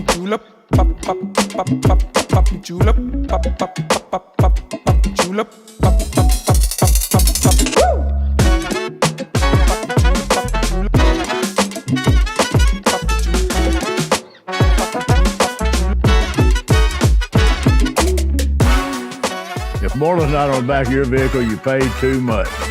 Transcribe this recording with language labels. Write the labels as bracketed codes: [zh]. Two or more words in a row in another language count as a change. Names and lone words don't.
[en] julep, pop, pop, pop, pop, pop, julep, pop, pop, pop, pop, pop, julep, pop, pop, pop, pop, pop, woo! If more than not on the back of your vehicle, you paid too much.